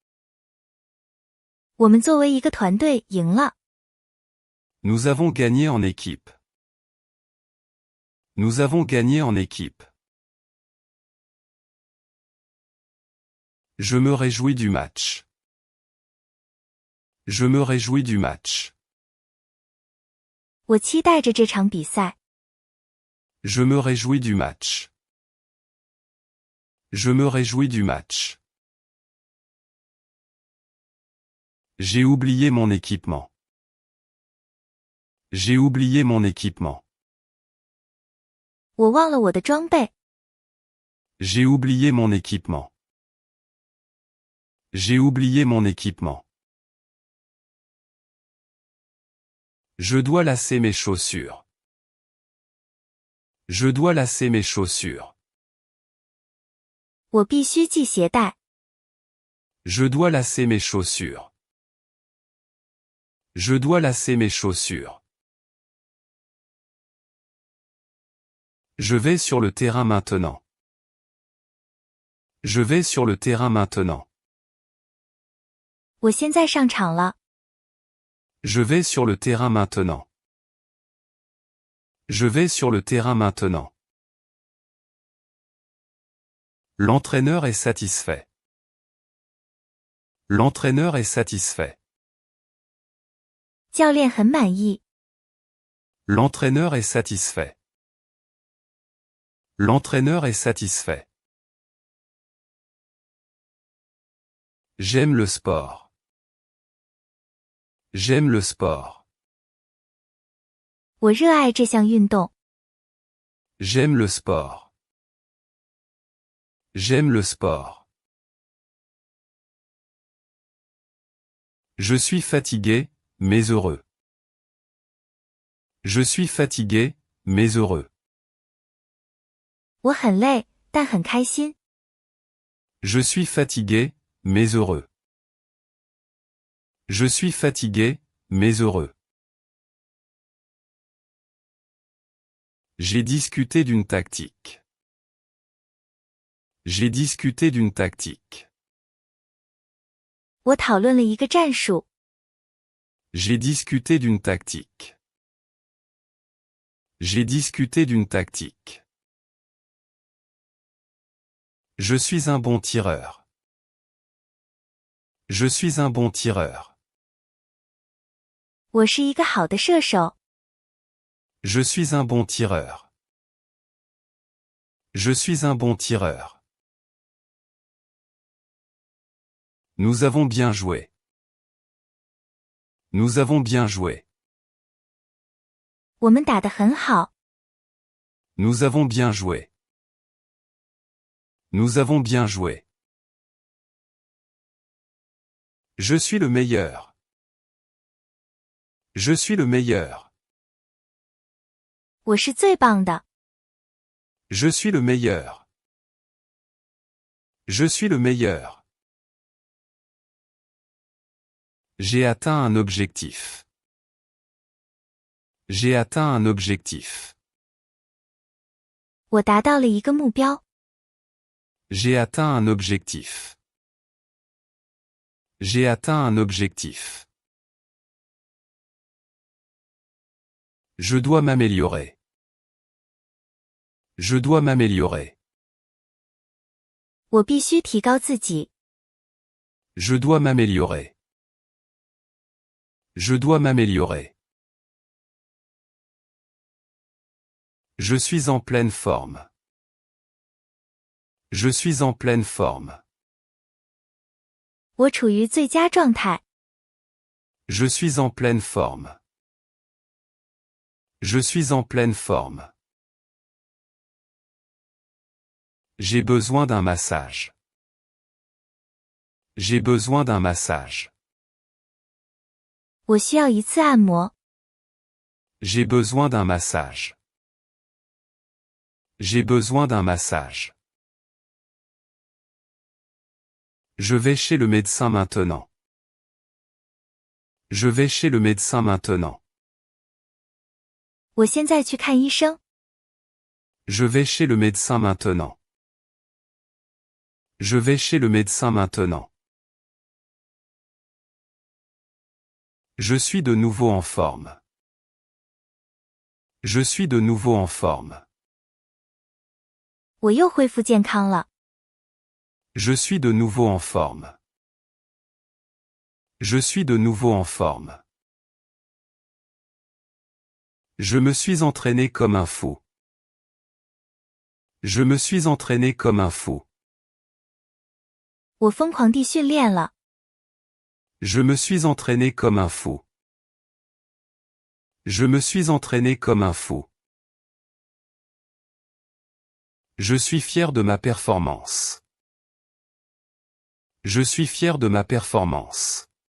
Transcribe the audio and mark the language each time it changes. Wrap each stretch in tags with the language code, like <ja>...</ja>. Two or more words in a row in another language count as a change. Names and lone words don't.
<zh>我们作为一个团队赢了。</zh> <fr>Nous avons gagné en équipe. Nous avons gagné en équipe. Je me réjouis du match. Je me réjouis du match.</fr> <zh>我期待着这场比赛。</zh> <fr>Je me réjouis du match. Je me réjouis du match. J'ai oublié mon équipement. J'ai oublié mon équipement.</fr> <zh>我忘了我的装备。</zh> <fr>J'ai oublié mon équipement. J'ai oublié mon équipement. Je dois lasser mes chaussures. Je dois lasser mes chaussures.</fr> <zh>我必须系鞋带。</zh> <fr>Je dois lasser mes chaussures. Je dois lasser mes chaussures. Je vais sur le terrain maintenant. Je vais sur le terrain maintenant.</fr> <zh>我现在上场了。</zh> <fr>Je vais sur le terrain maintenant. Je vais sur le terrain maintenant. L'entraîneur est satisfait. L'entraîneur est satisfait.</fr> <zh>教练很满意。</zh> <fr>L'entraîneur est satisfait. L'entraîneur est satisfait. J'aime le sport. J'aime le sport.</fr> <zh>我热爱这项运动。</zh> <fr>J'aime le sport. J'aime le sport. Je suis fatigué, mais heureux. Je suis fatigué, mais heureux.</fr> <zh>我很累，但很开心。</zh> <fr>Je suis fatigué, mais heureux. Je suis fatigué, mais heureux. J'ai discuté d'une tactique. J'ai discuté d'une tactique.</fr> <zh>我讨论了一个战术。</zh> <fr>J'ai discuté d'une tactique. J'ai discuté d'une tactique. Je suis un bon tireur. Je suis un bon tireur.</fr> <zh>我是一个好的射手。</zh> <fr>Je suis un bon tireur. Je suis un bon tireur. Nous avons bien joué. Nous avons bien joué.</fr> <zh>我们打得很好。</zh> <fr>Nous avons bien joué. Nous avons bien joué. Je suis le meilleur. Je suis le meilleur.</fr> <zh>我是最棒的。</zh> <fr>Je suis le meilleur. Je suis le meilleur. J'ai atteint un objectif. J'ai atteint un objectif.</fr> <zh>我达到了一个目标。</zh> <fr>J'ai atteint un objectif. J'ai atteint un objectif. Je dois m'améliorer. Je dois m'améliorer.</fr> <zh>我必须提高自己。</zh> <fr>Je dois m'améliorer. Je dois m'améliorer. Je suis en pleine forme. Je suis en pleine forme.</fr> <zh>我处于最佳状态。</zh> <fr>Je suis en pleine forme. Je suis en pleine forme. J'ai besoin d'un massage. J'ai besoin d'un massage.</fr> <zh>我需要一次按摩。</zh> <fr>J'ai besoin d'un massage. J'ai besoin d'un massage. Je vais chez le médecin maintenant. Je vais chez le médecin maintenant.</fr> <zh>我现在去看医生。</zh> <fr>Je vais chez le médecin maintenant. Je vais chez le médecin maintenant. Je suis de nouveau en forme. Je suis de nouveau en forme.</fr> <zh>我又恢复健康了。</zh> <fr>Je suis de nouveau en forme. Je suis de nouveau en forme. Je me suis entraîné comme un fou. Je me suis entraîné comme un fou.</fr> <zh>我疯狂地训练了。</zh> <fr>Je me suis entraîné comme un fou. Je me suis entraîné comme un fou. Je suis fier de ma performance. Je suis fier de ma performance.</fr>